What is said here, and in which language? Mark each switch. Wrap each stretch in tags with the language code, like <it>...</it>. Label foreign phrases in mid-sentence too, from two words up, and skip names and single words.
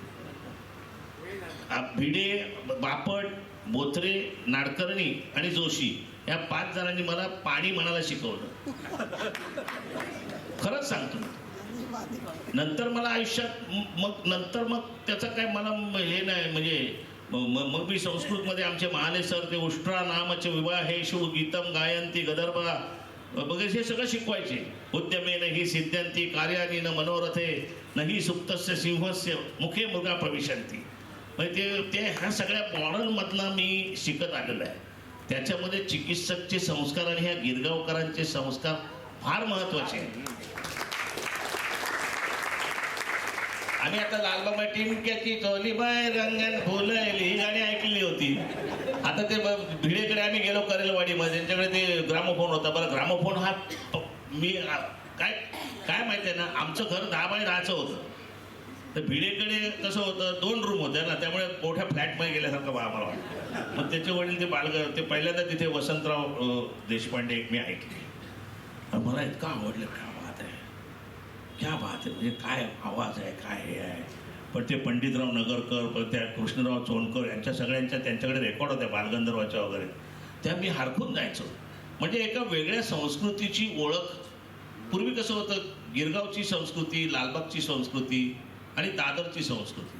<mr>भिडे, बापट, बोथरे, नाडकर्णी आणि जोशी या 5 जणांनी मला पाणी म्हणायला शिकवलं. खरंच सांगतो. नंतर मला आयुष्यात मग त्याचं काय मला हे नाही. म्हणजे मग मी संस्कृतमध्ये आमचे महाले सर ते</mr> <sa>उष्ट्रा नामच विवाहेषु गीतम गायंती गदर्भा</sa> <mr>वगैरे हे सगळं शिकवायचे.</mr> <sa>उद्यमे नाही सिद्ध्यंती कार्यानी न मनोरथे नाही सुप्तस्य सिंहस्य मुखे मृगा प्रविशंती.</sa> <mr>म्हणजे ते ह्या सगळ्या मॉडर्नमधनं मी शिकत आलेलो आहे. त्याच्यामध्ये चिकित्सकचे संस्कार आणि ह्या गिरगावकरांचे संस्कार फार महत्त्वाचे आहेत. आम्ही आता लालबाबा टिमक्याची चोली बाय रंगन फुलली ही गाणी ऐकली होती. आता ते भिडेकडे आम्ही गेलो करेलवाडीमध्ये, त्यांच्याकडे ते ग्रामोफोन होता. बरं ग्रामोफोन हा मी काय माहिती आहे ना, आमचं घर 10 बाय 10चं होतं. तर भिडेकडे कसं होतं 2 रूम होत्या ना, त्यामुळे मोठ्या फ्लॅटमध्ये गेल्यासारखं आम्हाला वाटतं. मग त्याचे वडील ते पहिल्यांदा तिथे वसंतराव देशपांडे मी ऐकले. मला इतकं आवडलं,</mr> <hi>क्या बात</hi> <mr>आहे. म्हणजे काय आवाज आहे, काय हे आहे. पण ते पंडितराव नगरकर, पण त्या कृष्णराव चोंडकर यांच्या सगळ्यांच्या त्यांच्याकडे रेकॉर्ड होत्या बालगंधर्वाच्या वगैरे. त्या मी हरखून जायचो. म्हणजे एका वेगळ्या संस्कृतीची ओळख. पूर्वी कसं होतं, गिरगावची संस्कृती, लालबागची संस्कृती आणि दादरची संस्कृती.</mr>